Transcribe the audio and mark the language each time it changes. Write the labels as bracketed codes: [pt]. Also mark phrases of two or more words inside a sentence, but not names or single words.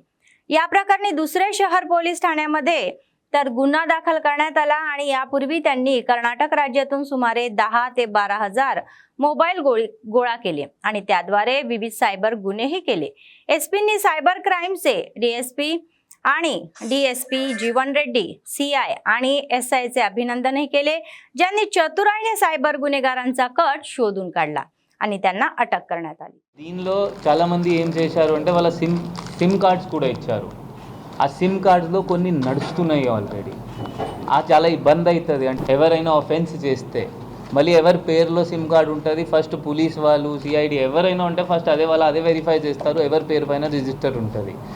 [mr] या प्रकरणी दुसरे शहर पोलीस ठाण्यामध्ये तर गुन्हा दाखल करण्यात आला आणि यापूर्वी त्यांनी कर्नाटक राज्यातून सुमारे 10 ते 12 हजार मोबाईल गोळा केले आणि त्याद्वारे विविध सायबर गुन्हेही केले. एसपींनी [en] cyber crime [mr] डीएसपी आणि डीएसपी जीवन रेड्डी, सीआय आणि एसआयचे अभिनंदनही केले, ज्यांनी चतुराईने सायबर गुन्हेगारांचा कट शोधून काढला आणि त्यांना अटक करण्यात आली. [te] దీనిలో చాలా మంది ఏం చేశారు అంటే వాళ్ళ [en] sim cards [te] కూడా ఇచ్చారు. ఆ [en] sim cards [te] కొన్ని నడుస్తున్నాయి ఆల్రెడీ. ఆ చాలా ఇబ్బంది అవుతుంది. అంటే ఎవరైనా ఆఫెన్స్ చేస్తే మళ్ళీ ఎవరి పేరులో [en] sim card [te] ఉంటుంది, ఫస్ట్ పోలీస్ వాళ్ళు సిఐడి ఎవరైనా ఉంటే ఫస్ట్ అదే వెరిఫై చేస్తారు, ఎవరి పేరు పైన రిజిస్టర్ ఉంటుంది.